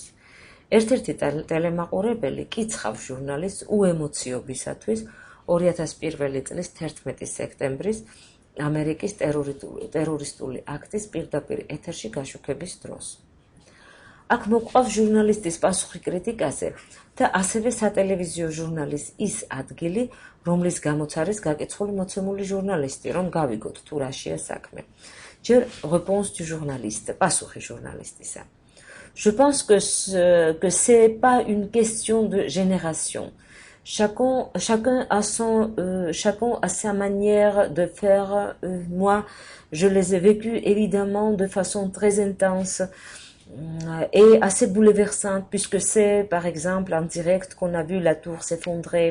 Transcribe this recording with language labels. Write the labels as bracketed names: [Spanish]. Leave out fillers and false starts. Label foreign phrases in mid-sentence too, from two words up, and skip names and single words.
[Georgian] ერთ-ერთი ტელემაყურებელი კიცხავს ჟურნალისტს უემოციობისათვის 2001 წლის 11 სექტემბრის ამერიკის ტერორისტული აქტის პირდაპირ ეთერში გაშუქების დროს. აქ მოყვავს ჟურნალისტის პასუხი კრიტიკაზე და ასევე სატელევიზიო ჟურნალის ის ადგილი, რომლის გამოც არის გაკეცხვული მოცემული ჟურნალისტი, რომ გავიგოთ თუ რაშია საქმე. [French] ჯერ réponse du journaliste, [Georgian] პასუხი ჟურნალისტისა. [French] Je pense que c'est pas une question de génération. Chacun a sa manière de faire. Moi, je les ai vécus évidemment de façon très intense et assez bouleversante, puisque c'est par exemple en direct qu'on a vu la tour s'effondrer.